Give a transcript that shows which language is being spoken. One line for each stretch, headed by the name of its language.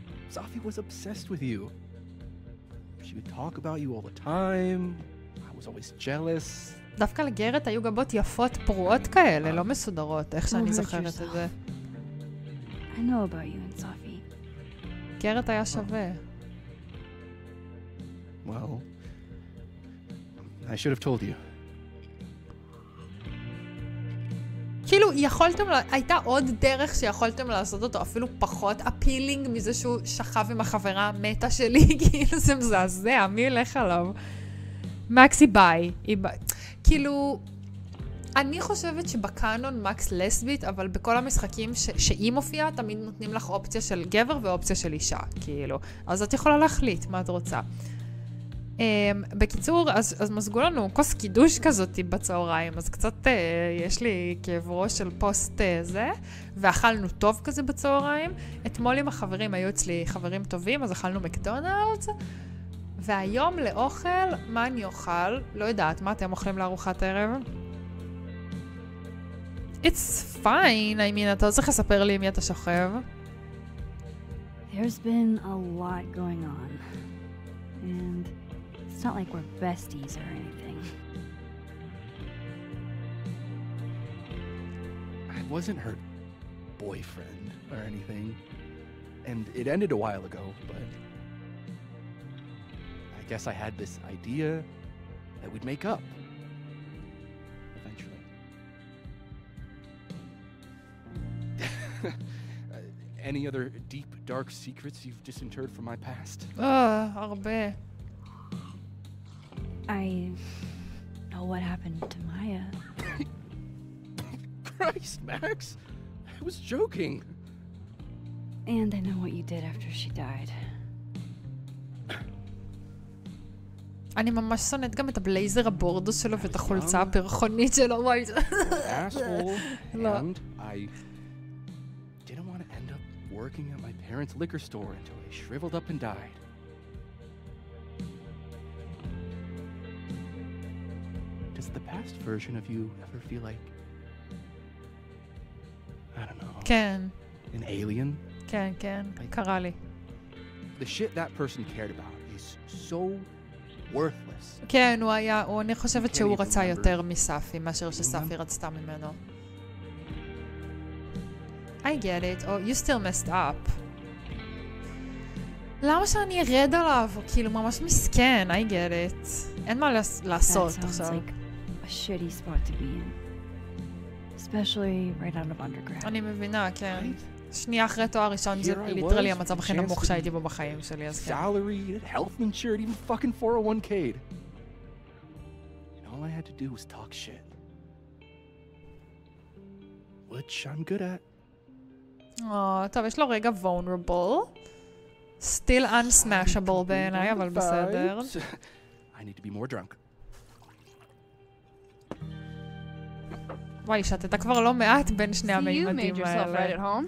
English: Sophie was obsessed with you. She would talk about you all the time. I was always jealous.
Hebrew: דווקא לגרת היו גבות יפות פרועות כאלה, לא מסודרות, איך שאני זוכרת את זה.
English: I know about you and Sophie.
Hebrew: גרת היה שווה.
English: Well, I should have told you.
Hebrew: כאילו, הייתה עוד דרך שיכולתם לעשות אותו אפילו פחות אפילינג מזה שהוא שכב עם החברה המתה שלי, כאילו זה מזעזע, מי ילך עליו? מקס היא ביי. כאילו, אני חושבת שבקאנון מקס לסבית, אבל בכל המשחקים שהיא מופיעה, תמיד נותנים לך אופציה של גבר ואופציה של אישה, כאילו. אז את יכולה להחליט מה את רוצה. בקיצור, אז מזגו לנו כוס קידוש כזאת בצהריים, אז קצת יש לי כאב ראש של פוסט זה, ואכלנו טוב כזה בצהריים. אתמול עם החברים, היו אצלי חברים טובים, אז אכלנו מקדונלדס, והיום לאוכל, מה אני אוכל? לא יודעת, מה אתם אוכלים לארוחת ערב?
English: It's fine, I mean,
Hebrew: אתה לא צריך לספר לי מי אתה שוכב.
English: There's been a lot going on, and it's not like we're besties or anything. I wasn't her boyfriend or anything, and it ended a while ago, but I guess I had this idea that we'd make up eventually. Any other deep, dark secrets you've disinterred from my past?
Hebrew: הרבה.
English: I know what happened to Maya. Christ, Max! I was joking. And I know what you did after she died.
Hebrew: אני ממש שונאת גם את הבלייזר הבורדוס שלו ואת החולצה הפרחונית שלו. וואי.
English: Asshole. And I didn't want to end up working at my parents' liquor store until I shriveled up and died. Does the past version of you ever feel like, I don't know,
Hebrew: כן.
English: an alien?
Hebrew: כן, כן, קרה לי.
English: The shit that person cared about is so worthless.
Hebrew: כן, אני חושבת שהוא רצה יותר מספי, מאשר שספי רצתה ממנו.
English: I get it. Oh, you still messed up.
Hebrew: למה שאני ארד עליו? הוא כאילו ממש מסכן,
English: I get it.
Hebrew: אין מה לעשות עכשיו.
English: A shitty spot to be in. Especially right out of undergrad.
Hebrew: אני מבינה, כן. שנייה אחרי תואר ראשון זה ליטרלי המצב הכי נמוך שהייתי בו בחיים שלי, אז כן.
English: Salaried, health insured, even fucking 401k'd. And all I had to do was talk shit. Which I'm good at.
Hebrew: טוב, יש לו רגע vulnerable.
English: Still unsmashable
Hebrew: בעיניי, אבל בסדר.
English: I need to be more drunk.
Hebrew: וואי, שתתה כבר לא מעט בין שני המימדים האלה.